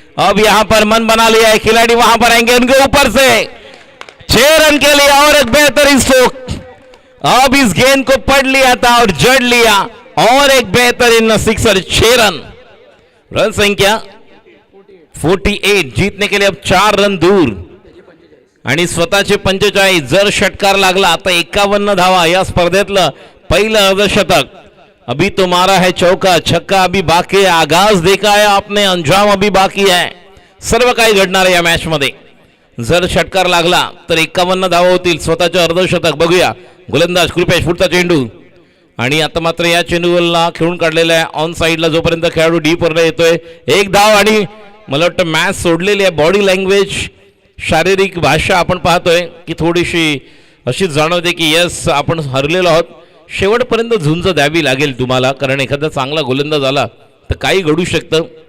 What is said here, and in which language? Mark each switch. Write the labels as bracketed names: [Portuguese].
[Hindi] अब यहां पर मन बना लिया है खिलाड़ी, वहां पर आएंगे उनके ऊपर से 6 रन के लिए और एक बेहतरीन स्ट्रोक। अब इस गेंद को पढ़ लिया था और जड़ लिया और एक बेहतरीन सिक्सर, 6 रन। रन संख्या 48, जीतने के लिए अब 4 रन दूर [Marathi] आणि स्वतःचे 45। जर षटकार लागला आता 51 धावा, या स्पर्धेतलं पहिलं अर्धशतक। [Hindi] अभी तो मारा है चौका, छक्का अभी बाकी है, आगाज देखा है आपने, अंजाम अभी बाकी है। [Marathi] सर्व काही घडणार आहे या मॅच मध्ये। जर षटकार लागला तर 51 धावा होतील, स्वतःचे अर्धशतक। बघूया गोलंदाज कृपेश, पुढचा चेंडू आणि आता मात्र या चेंडूला खेळून काढलेला आहे ऑन साइडला, जोपर्यंत खेळाडू डीप वरला येतोय। एक धाव आणि मला वाटतं मॅच सोडलेली आहे। बॉडी लँग्वेज, शारीरिक भाषा आपण पाहतोय की थोडीशी अशी जाणवते की यस आपण हरलेलो आहोत, शेवटपर्यंत झुंज द्यावी लागेल तुम्हाला, कारण एखादा चांगला गोलंदाज आला तर काही घडू शकतं।